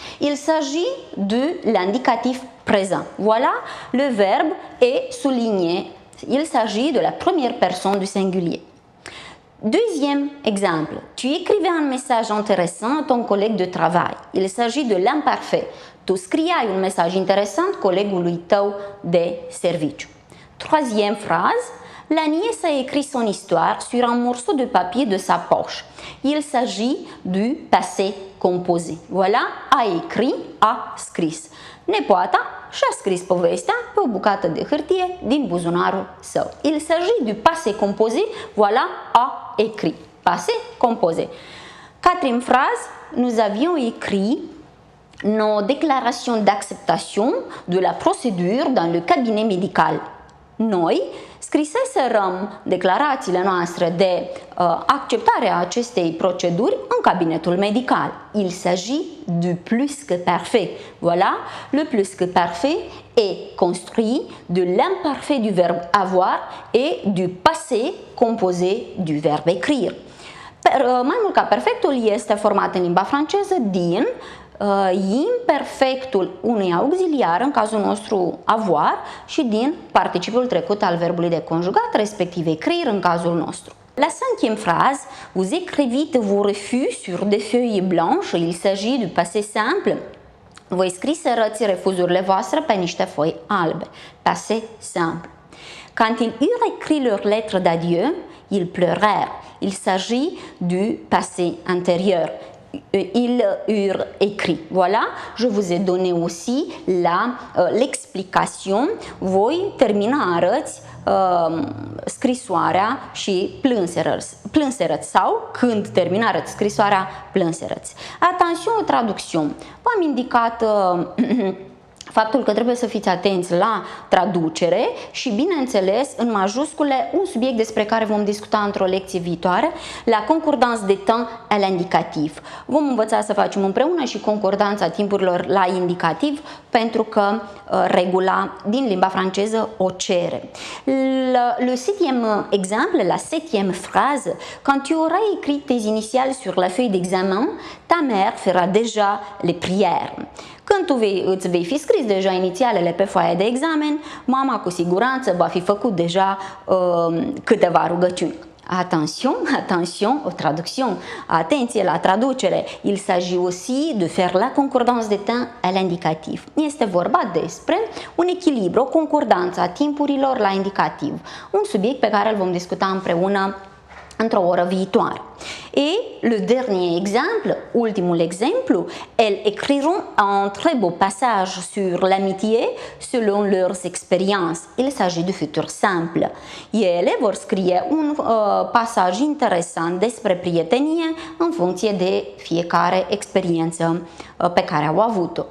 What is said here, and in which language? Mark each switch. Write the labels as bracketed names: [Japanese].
[French] Il s'agit de l'indicatif présent. Voilà, le verbe est souligné. Il s'agit de la première personne du singulier. Deuxième exemple, tu écrivais un message intéressant à ton collègue de travail. Il s'agit de l'imparfait. [Romanian] Tu scriai un mesaj interesant colegului tău de serviciu. [French] Troisième phrase, la nièce a écrit son histoire sur un morceau de papier de sa poche. Il s'agit du passé composé. Voilà, a écrit, [Romanian] a scris. Nepoata și-a scris povestea pe o bucată de hârtie din buzunarul său. [French] Il s'agit du passé composé. Voilà, a écrit. Passé composé. Quatrième phrase, nous avions écrit nos déclarations d'acceptation de la procédure dans le cabinet médical. [Romanian] Noi scriseserăm declarațiile noastre de acceptare a acestei proceduri în cabinetul medical. [French] Il s'agit du plus que parfait. Voilà, le plus que parfait est construit de l'imparfait du verbe avoir et du passé composé du verbe écrire. [Romanian] Mai mult ca perfectul este format în limba franceză din imperfectul unui auxiliar, în cazul nostru avoir, și din participiul trecut al verbului de conjugat, respectiv écrire în cazul nostru. [French] La cinquième phrase, vous écrivez vos refus sur des feuilles blanches. Il s'agit du passé simple. [Romanian] Voi scriserăți refuzurile voastre pe niște foi albe. [French] Passé simple. Quand ils eurent écrit leur lettre d'adieu, ils pleurèrent. Il s'agit du passé antérieur. Ils eurent écrit. Voilà, je vous ai donné aussi l'explication. [Romanian] Voi terminarăți scrisoarea și plânserăți sau când terminarăți scrisoarea plânserăți. [French] Attention aux traductions. [Romanian] V-am indicat faptul că trebuie să fiți atenți la traducere și, bineînțeles, în majuscule, un subiect despre care vom discuta într-o lecție viitoare, [French] la concordance de temps à l'indicatif. [Romanian] Vom învăța să facem împreună și concordanța timpurilor la indicativ, pentru că regula din limba franceză o cere. [French] Le septième exemple, la septième phrase, quand tu auras écrit tes initiales sur la feuille d'examen, ta mère fera déjà les prières. [Romanian] Când tu îți vei fi scris deja inițialele pe foaia de examen, mama cu siguranță va fi făcut deja câteva rugăciuni. [French] Attention aux traductions. [Romanian] Atenție la traducere. [French] Il s'agit aussi de faire la concordance de temps à l'indicatif. [Romanian] Este vorba despre un echilibru, o concordanță a timpurilor la indicativ. Un subiect pe care îl vom discuta împreună într-o oră viitoare. [French] Et le dernier exemple, [Romanian] ultimul exemplu, [French] elles écriront un très beau passage sur l'amitié selon leurs expériences. Il s'agit du futur simple. [Romanian] Ele vor scrie un pasaj interesant despre prietenie în funcție de fiecare experiență pe care au avut-o.